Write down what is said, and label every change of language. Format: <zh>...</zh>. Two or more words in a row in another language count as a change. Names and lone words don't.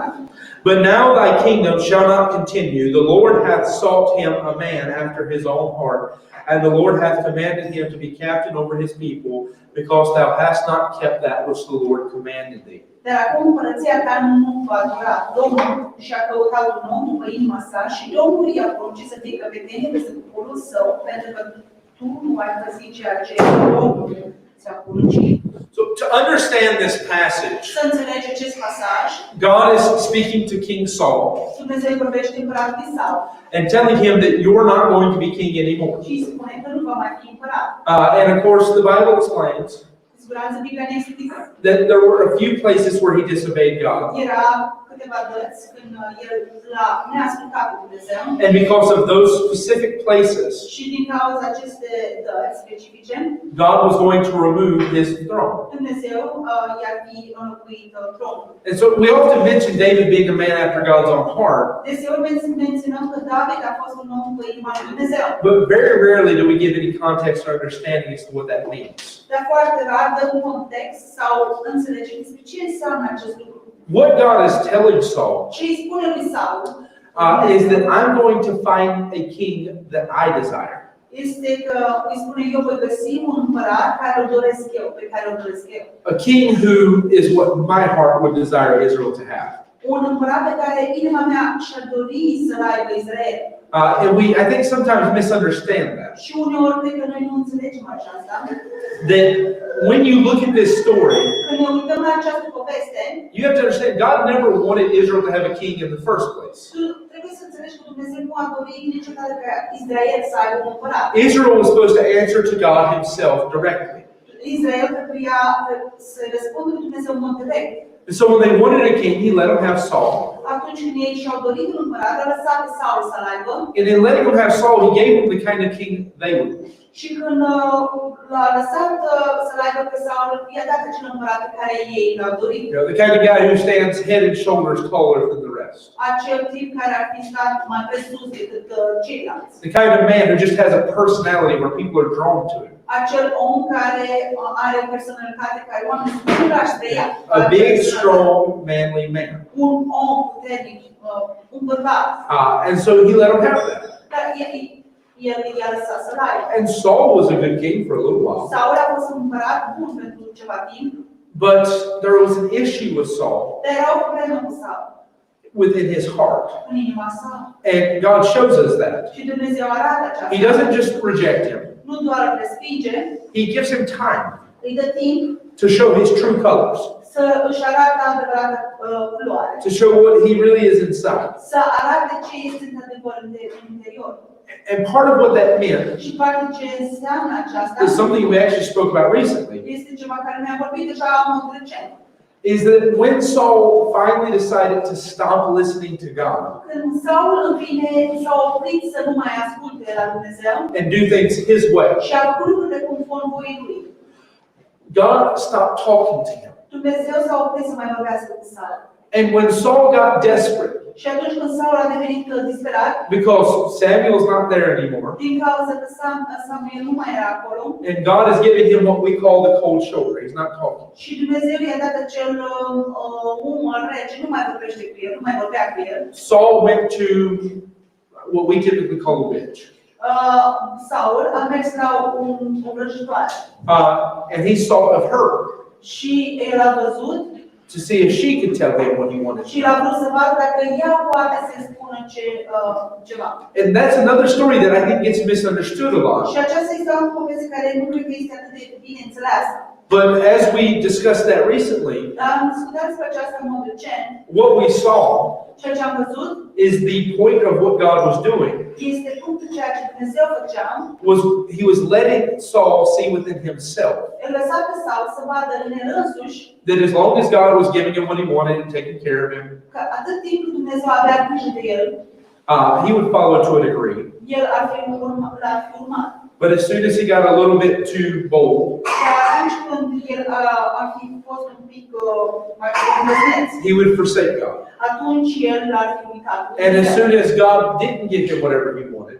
<en>But now thy kingdom shall not continue. The Lord hath sought him a man after his own heart, and the Lord hath commanded him to be captain over his people, because thou hast not kept that which the Lord commanded thee.</en> <ro>Dar acum împărăția ta nu va dura. Domnul și-a căutat un om după inima sa și Domnul i-a poruncit să fie căpetenie peste poporul său, pentru că tu nu ai păzit ceea ce Domnul ți-a poruncit.</ro> <en>So to understand this passage,</en> <ro>Să înțelegi acest pasaj,</ro> <en>God is speaking to King Saul</en> <ro>Dumnezeu vorbește împăratului Saul</ro> <en>and telling him that you're not going to be king anymore.</en> <ro>și îi spune că nu va mai fi împărat.</ro> <en>And of course, the Bible explains</en> <ro>Cu siguranță Biblia ne explică.</ro> <en>that there were a few places where he disobeyed God.</en> <ro>Era câteva dăți când el ne-a ascultat pe Dumnezeu</ro> <en>And because of those specific places,</en> <ro>și din cauza aceste dăți specifice,</ro> <en>God was going to remove his throne.</en> <ro>Dumnezeu i-ar fi înlocuit tronul.</ro> <en>And so we often mention David being a man after God's own heart,</en> <ro>Deseori menționăm că David a fost un om cu inima lui Dumnezeu,</ro> <en>but very rarely do we give any context or understanding as to what that means.</en> <ro>dar foarte rar dăm un context sau înțelegem despre ce înseamnă acest lucru.</ro> <en>What God is telling Saul</en> <ro>Ce îi spune lui Saul</ro> <en>is that I'm going to find a king that I desire.</en> <ro>este că îi spune eu voi găsi un împărat care îl doresc eu, pe care îl doresc eu.</ro> <en>A king who is what my heart would desire Israel to have.</en> <ro>Un împărat pe care inima mea și-ar dori să-l aibă Israel.</ro> <en>And I think sometimes misunderstand that.</en> <ro>Și uneori cred că noi nu înțelegem aceasta.</ro> <en>That when you look at this story,</en> <ro>Când ne uităm la această poveste,</ro> <en>you have to understand God never wanted Israel to have a king in the first place.</en> <ro>tu trebuie să înțelegi că Dumnezeu nu a dorit niciodată ca Israel să aibă un împărat.</ro> <en>Israel was supposed to answer to God himself directly.</en> <ro>Israel trebuia să răspundă lui Dumnezeu în mod direct.</ro> <en>And so when they wanted a king, he let them have Saul.</en> <ro>Atunci când ei și-au dorit un împărat, a lăsat pe Saul să-l aibă.</ro> <en>And in letting them have Saul, he gave them the kind of king they would want.</en> <ro>Și când l-a lăsat să-l aibă pe Saul, i-a dat acel împărat pe care ei l-au dorit.</ro> <en>You know, the kind of guy who stands head and shoulders taller than the rest.</en> <ro>Acel tip care ar fi stat mai presus decât ceilalți.</ro> <en>The kind of man who just has a personality where people are drawn to him.</en> <ro>Acel om care are o personalitate care oamenii sunt curați de ea.</ro> <en>A big, strong, manly man.</en> <ro>Un om puternic, un bărbat.</ro> <en>And so he let them have that.</en> <ro>Dar el i-a lăsat să-l aibă.</ro> <en>And Saul was a good king for a little while.</en> <ro>Saul a fost un împărat bun pentru ceva timp,</ro> <en>But there was an issue with Saul</en> <ro>dar era o problemă cu Saul,</ro> <en>within his heart.</en> <ro>în inima sa.</ro> <en>And God shows us that.</en> <ro>Și Dumnezeu arată aceasta.</ro> <en>He doesn't just reject him.</en> <ro>Nu doar îl respinge,</ro> <en>He gives him time</en> <ro>îi dă timp</ro> <en>to show his true colors,</en> <ro>să își arate adevărata culoare,</ro> <en>to show what he really is inside.</en> <ro>să arate ce este în adevăr în interior.</ro> <en>And part of what that meant</en> <ro>Și parte ce înseamnă aceasta</ro> <en>is something we actually spoke about recently,</en> <ro>este ceva care ne-a vorbit deja în mod recent.</ro> <en>is that when Saul finally decided to stop listening to God</en> <ro>Când Saul în fine s-a oprit să nu mai asculte la Dumnezeu</ro> <en>and do things his way,</en> <ro>și a făcut lucrurile conform voii lui,</ro> <en>God stopped talking to him.</en> <ro>Dumnezeu s-a oprit să mai vorbească cu Saul.</ro> <en>And when Saul got desperate,</en> <ro>Și atunci când Saul a devenit disperat,</ro> <en>because Samuel's not there anymore,</en> <ro>din cauza că Samuel nu mai era acolo,</ro> <en>and God is giving him what we call the cold shoulder, he's not talking.</en> <ro>și Dumnezeu i-a dat acel umăr rece, nu mai vorbește cu el, nu mai vorbea cu el,</ro> <en>Saul went to what we typically call a witch.</en> <ro>Saul a mers la o vrăjitoare</ro> <en>And he saw of her</en> <ro>și el a văzut</ro> <en>to see if she could tell him what he wanted</en> <ro>și</ro> <en>to</en> <ro>l-a</ro> <en>know.</en> <ro>vrut să vadă dacă ea poate să-i spună ceva.</ro> <en>And that's another story that I think gets misunderstood a lot.</en> <ro>Și aceasta este o poveste care nu cred că este atât de bine înțeleasă.</ro> <en>But as we discussed that recently,</en> <ro>Dar am discutat despre aceasta în mod recent.</ro> <en>what we saw</en> <ro>Ceea ce am văzut</ro> <en>is the point of what God was doing.</en> <ro>este punctul ceea ce Dumnezeu făcea.</ro> <en>He was letting Saul see within himself</en> <ro>El lăsa pe Saul să vadă în el însuși</ro> <en>that as long as God was giving him what he wanted and taking care of him,</en> <ro>că atât timp cât Dumnezeu avea grijă de el,</ro> <en>he would follow to a degree.</en> <ro>el ar fi urmat.</ro> <en>But as soon as he got a little bit too bold,</en> <ro>Dar atunci când el ar fi fost un pic mai îndrăzneț,</ro> <en>he would forsake God.</en> <ro>atunci el l-ar fi uitat.</ro> <en>And as soon as God didn't give him whatever he wanted,</en>